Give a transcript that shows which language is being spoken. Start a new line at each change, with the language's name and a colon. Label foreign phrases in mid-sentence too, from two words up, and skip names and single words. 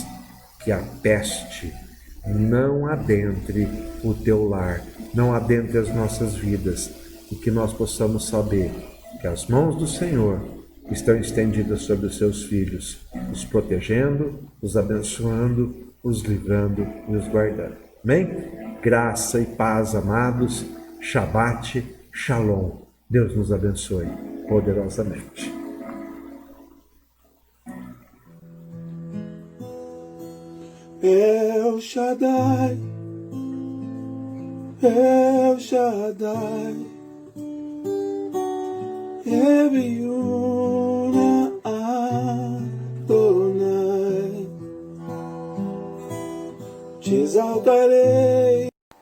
Portuguese: Que a peste não adentre o teu lar, não adentre as nossas vidas, e que nós possamos saber que as mãos do Senhor estão estendidas sobre os seus filhos, os protegendo, os abençoando, os livrando e os guardando. Amém? Graça e paz, amados.
Hebrew: שבת שלום.
Portuguese: Deus nos abençoe poderosamente. El Shaddai, El Shaddai, Eviuna Adonai, te exaltarei.